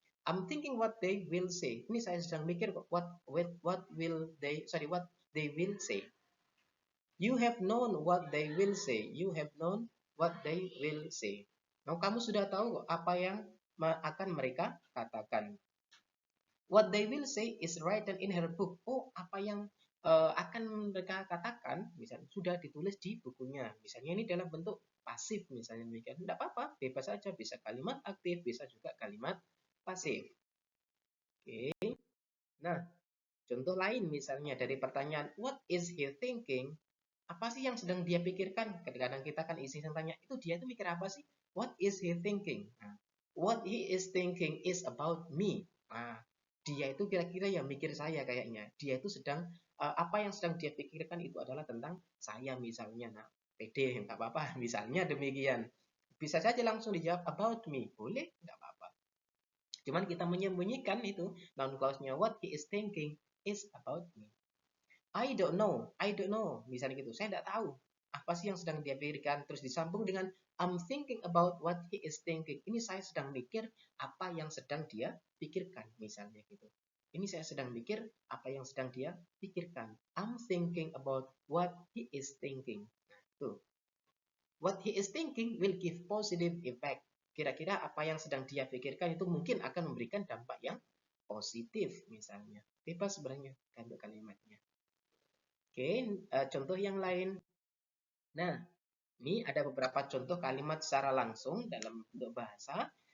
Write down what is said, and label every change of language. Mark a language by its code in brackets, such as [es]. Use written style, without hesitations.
[en] I'm thinking what they will say. [id] Ini saya sedang mikir [en] what will they say. You have known what they will say. You have known what they will say. [id] Nah, kamu sudah tahu apa yang akan mereka katakan. [en] What they will say is written in her book. [id] Oh, apa yang akan mereka katakan, misalnya sudah ditulis di bukunya. Misalnya ini dalam bentuk pasif, misalnya demikian. Tidak apa-apa, bebas saja. Bisa kalimat aktif, bisa juga kalimat pasif. Oke. Nah, contoh lain misalnya dari pertanyaan [en] what is he thinking? [id] Apa sih yang sedang dia pikirkan? Kadang-kadang kita kan isi tanya itu dia itu mikir apa sih? [en] What is he thinking? Nah, what he is thinking is about me. [id] Nah, dia itu kira-kira yang mikir saya kayaknya. Dia itu sedang apa yang sedang dia pikirkan itu adalah tentang saya misalnya. Nah, pede nggak apa-apa. Misalnya demikian. Bisa saja langsung dijawab about me. Boleh, nggak apa-apa. Cuman kita menyembunyikan itu noun clause-nya [en] what he is thinking is about me. I don't know, [id] misalnya gitu. Saya tidak tahu apa sih yang sedang dia pikirkan. Terus disambung dengan [en] I'm thinking about what he is thinking. [id] Ini saya sedang mikir apa yang sedang dia pikirkan, misalnya gitu. Ini saya sedang mikir apa yang sedang dia pikirkan. [en] I'm thinking about what he is thinking. Tuh. What he is thinking will give positive effect. [id] Kira-kira apa yang sedang dia pikirkan itu mungkin akan memberikan dampak yang positif, misalnya. Bebas sebenarnya untuk kalimatnya. Oke, contoh yang lain. Nah, ini ada beberapa contoh kalimat secara langsung dalam bentuk bahasa.